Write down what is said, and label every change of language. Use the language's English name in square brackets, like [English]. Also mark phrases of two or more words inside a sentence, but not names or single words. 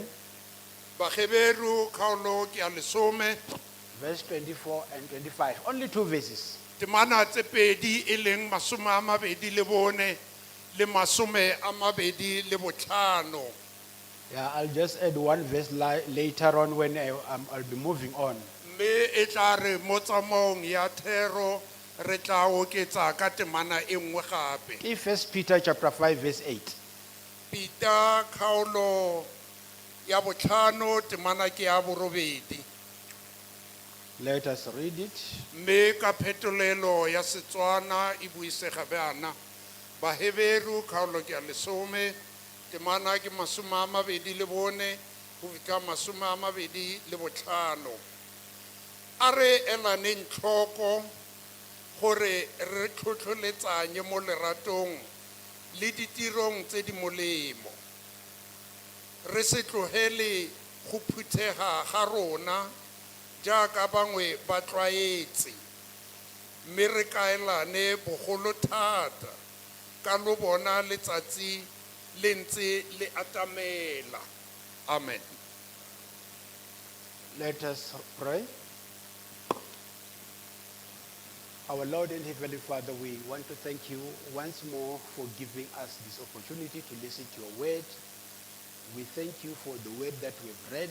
[Tswana] Baheberu kaolo ke ya lesome, [English] verse 24 and 25. Only two verses. [Tswana] temana tse pedi e leng masome a mabedi le bone, le masome a mabedi le botlhano. [English] Yeah, I'll just add one verse later on when I'll be moving on. [Tswana] Mme e tla re mo tsamaong ya thero re tla oketsa ka temana e nngwe gape. [English] Ke 1 Peter chapter 5, verse 8. [Tswana] Pita khaolo ya botlhano temana ke ya borobedi. [English] Let us read it. [Tswana] Mme ka phetolelo ya Setswana e buisega bana. Baheberu khaolo ke ya lesome, temana ke masome a mabedi le bone, go fitlha masome a mabedi le botlhano. A re elaneng tlhoko gore re tlhotlholetsanye mo leratong le ditirong tse di molemo. Re se tlogele go phuthega ga rona jaaka bangwe ba tlwaetse, mme re kaelane bogolo thata ka lo bona letsatsi le ntse le atamela. Amen. [English] Let us pray. Our Lord and Heavenly Father, we want to thank you once more for giving us this opportunity to listen to your word. We thank you for the word that we've read.